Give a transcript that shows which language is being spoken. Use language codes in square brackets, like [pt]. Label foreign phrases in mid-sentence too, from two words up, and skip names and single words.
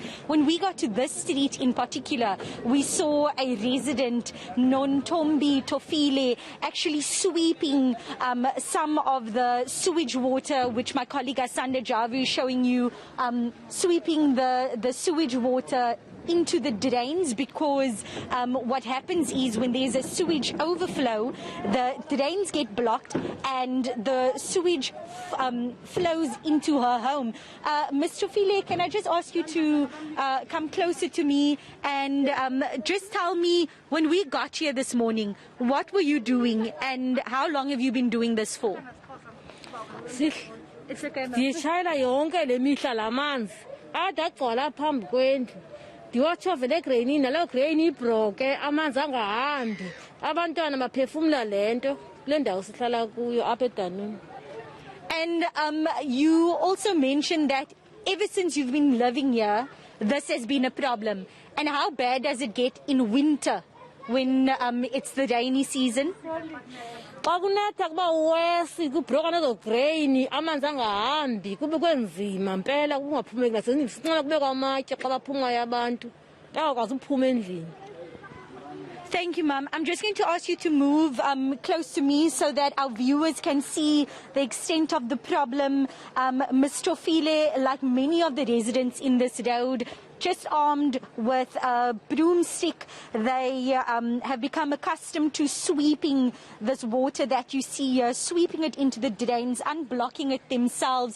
[en] When we got to this street in particular, we saw a resident, Nontombi Tofile, actually sweeping some of the sewage water, which my colleague Asanda Javu is showing you, sweeping the sewage water into the drains, because what happens is when there's a sewage overflow, the drains get blocked and the sewage flows into her home. Mr. File, can I just ask you to come closer to me and just tell me, when we got here this morning, what were you doing and how long have you been doing this for? [xh] Ndishayela yonke le mihla lamanzi ade agcwala phambi kwendlu, ndiwatshove le greyini nalo greyini ibroke, amanzi angahambi, abantwana baphefumla lento kule ndawo sihlala kuyo apha eDanuni. [en] And you also mentioned that ever since you've been living here, this has been a problem. And how bad does it get in winter when it's the rainy season? [xh] Xa kunetha kuba uwesi kubroka nezo greyini, amanzi angahambi, kube kwenzima mpela kungaphumeki nasendlini. Sincela kubekwa amatye xa baphungayo abantu bayakwazi ukuphuma endlini. [en] Thank you, Mum. I'm just going to ask you to move close to me so that our viewers can see the extent of the problem. Mr. File, like many of the residents in this road, just armed with a broomstick, they have become accustomed to sweeping this water that you see here, sweeping it into the drains, unblocking it themselves.